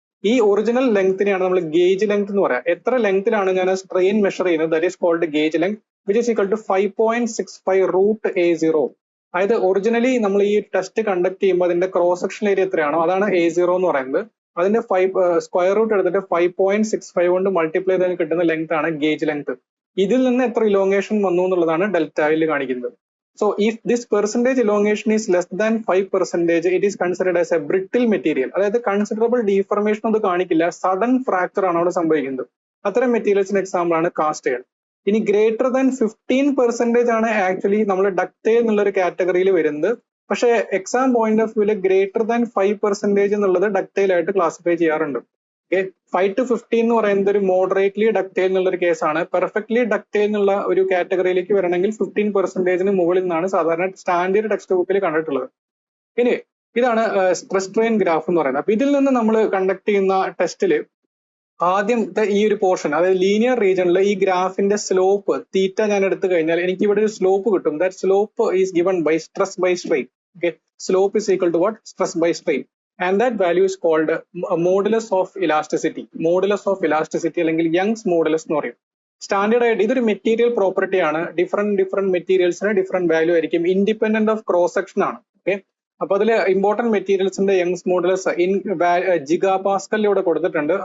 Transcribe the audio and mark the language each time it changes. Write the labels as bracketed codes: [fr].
[ml] ഈ ഒറിജിനൽ ലെങ്തിനെയാണ് നമ്മൾ gauge length എന്ന് പറയാം. എത്ര ലെങ്തിലാണ് ഞാൻ സ്ട്രെയിൻ മെഷർ ചെയ്യുന്നത്, [en] That is called gauge length, which is equal to 5.65 √A0. [ml] അതായത് ഒറിജിനലി നമ്മൾ ഈ ടെസ്റ്റ് കണ്ടക്ട് ചെയ്യുമ്പോൾ അതിന്റെ ക്രോസ് സെക്ഷൻ ഏരിയ എത്രയാണോ അതാണ് A0 എന്ന് പറയുന്നത്. അതിന്റെ സ്ക്വയർ റൂട്ട് എടുത്തിട്ട് 5.65 കൊണ്ട് മൾട്ടിപ്ലൈ ചെയ്ത് കിട്ടുന്ന ലെങ്ത് ആണ് ഗേജ് ലെങ്ത്. ഇതിൽ നിന്ന് എത്ര ഇലോങ്ങേഷൻ വന്നു എന്നുള്ളതാണ് ഡെൽറ്റയിൽ കാണിക്കുന്നത്. [en] So if this percentage elongation is less than 5%, it is considered as a brittle material. [ml] അതായത് കൺസിഡറബിൾ ഡീഫർമേഷൻ അത് കാണിക്കില്ല, സഡൻ ഫ്രാക്ചർ ആണ് അവിടെ സംഭവിക്കുന്നത്. അത്തരം മെറ്റീരിയൽസിന് എക്സാമ്പിൾ ആണ് കാസ്റ്റ് അയൺ. ഇനി ഗ്രേറ്റർ ദാൻ 15% ആണ് ആക്ച്വലി നമ്മൾ ഡക്റ്റൈൽ എന്നുള്ള ഒരു കാറ്റഗറിയിൽ വരുന്നത്. പക്ഷേ exam point of വ്യൂല് greater than 5% എന്നുള്ളത് ഡക്റ്റൈൽ ആയിട്ട് ക്ലാസിഫൈ ചെയ്യാറുണ്ട്. ഓക്കെ, 5 to 15 എന്ന് പറയുന്നത് ഒരു മോഡറേറ്റ്ലി ഡക്റ്റൈൽ എന്നുള്ള ഒരു കേസാണ്. പെർഫെക്റ്റ്ലി ഡക്റ്റൈൽ എന്നുള്ള ഒരു കാറ്റഗറിയിലേക്ക് വരണമെങ്കിൽ 15% മുകളിൽ നിന്നാണ് സാധാരണ സ്റ്റാൻഡേർഡ് ടെക്സ്റ്റ് ബുക്കിൽ കണ്ടിട്ടുള്ളത്. ഇനി ഇതാണ് സ്ട്രെസ് സ്ട്രെയിൻ ഗ്രാഫ് എന്ന് പറയുന്നത്. അപ്പൊ ഇതിൽ നിന്ന് നമ്മൾ കണ്ടക്ട് ചെയ്യുന്ന ടെസ്റ്റില് ആദ്യം ഈ ഒരു പോർഷൻ, അതായത് ലീനിയർ റീജിയനിൽ ഈ ഗ്രാഫിന്റെ സ്ലോപ്പ് തീറ്റ ഞാൻ എടുത്തു കഴിഞ്ഞാൽ എനിക്ക് ഇവിടെ ഒരു സ്ലോപ്പ് കിട്ടും. [en] That slope is given by stress by strain. Okay, slope is equal to what? Stress by strain. And that value is called modulus of elasticity. [ml] Modulus of elasticity അല്ലെങ്കിൽ യങ്സ് മോഡുലസ് എന്ന് പറയും. Standard ആയിട്ട് ഇതൊരു material property ആണ്. Different മെറ്റീരിയൽസിന് different value ആയിരിക്കും. [en] independent of cross section [ml] ആണ്. Okay, അപ്പൊ അതിൽ important മെറ്റീരിയൽസിന്റെ Young's modulus in giga പാസ്കലിലൂടെ കൊടുത്തിട്ടുണ്ട്.